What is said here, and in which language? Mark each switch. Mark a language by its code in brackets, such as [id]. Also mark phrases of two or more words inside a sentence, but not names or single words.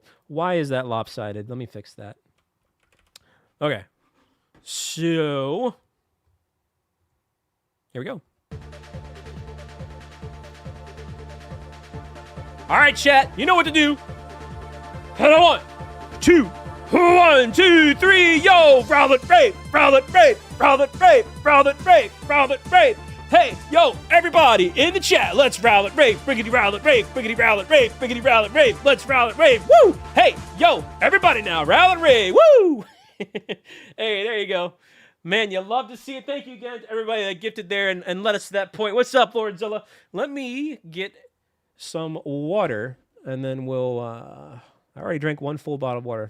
[en] Why is that lopsided? Let me fix that. Okay. So, here we go. All right, chat. You know what to do. Head on. 1, 2, 3, yo! Rowlet Rave! Rowlet Rave! Rowlet Rave! Rowlet Rave! Rowlet Rave! Hey, yo, everybody in the chat, let's Rowlet Rave! Briggity Rowlet Rave! Briggity Rowlet Rave! Briggity Rowlet Rave! Let's Rowlet Rave! Woo! Hey, yo, everybody now, Rowlet Rave! Woo! Hey, there you go. Man, you love to see it. Thank you again to everybody that gifted there and led us to that point. What's up, Lordzilla? Let me get some water, and then we'll... I already drank one full bottle of water.